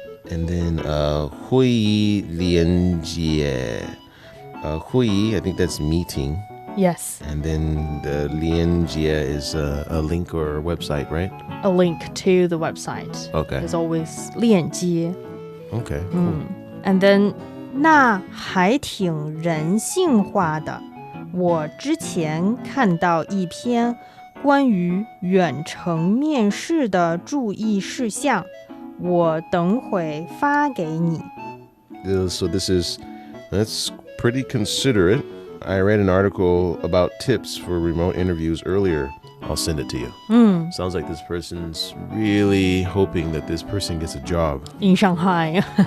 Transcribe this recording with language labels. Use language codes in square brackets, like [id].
[en] And then [zh] 会议连接. 会议, [en] I think that's meeting. Yes. And then the 连接 is a link or a website, right? A link to the website. Okay. There's always [zh] 链接. [en] Okay, cool. And then [zh] 那还挺人性化的。我之前看到一篇关于远程面试的注意事项，我等会发给你。 [en] So that's pretty considerate. I read an article about tips for remote interviews earlier. I'll send it to you. Sounds like this person's really hoping that this person gets a job. In Shanghai.